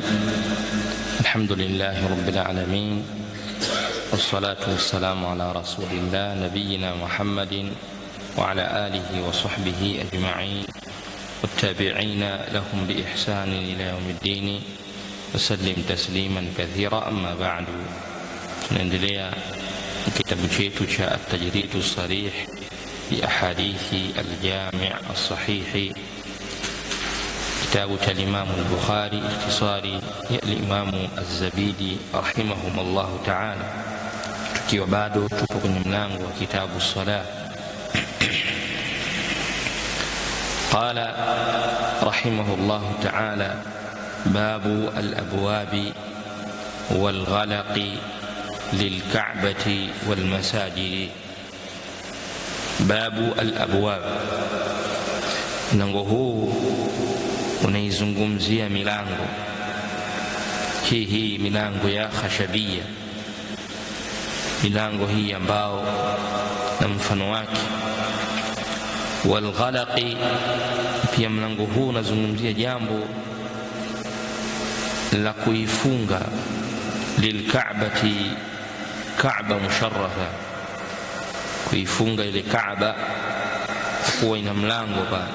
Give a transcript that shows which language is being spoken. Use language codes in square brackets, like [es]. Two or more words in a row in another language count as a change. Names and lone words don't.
[ar] الحمد لله رب العالمين، والصلاة والسلام على رسول الله نبينا محمد وعلى آله وصحبه أجمعين والتابعين لهم بإحسان إلى يوم الدين وسلم تسليما كثيرا. أما بعد، [sw] tunaendelea kitabu chetu cha [ar] التجريد الصريح بأحاديث الجامع الصحيح، كتاب الإمام البخاري اختصاري الإمام الزبيدي رحمهم الله تعالى. [sw] tukiwa bado tupo kwenye mlango wa kitabu salat. [ar] قال رحمه الله تعالى: باب الأبواب والغلق للكعبة والمساجد. باب الأبواب، [sw] mlango huu unaizungumzia milango hii milango ya khashabia, milango hii ambao na mfano wake. Walghalaqi, pia mlango huu unazungumzia jambo la kuifunga lilkaabati, Kaaba musharrafa, kuifunga ile Kaaba kuwa ina mlango pale.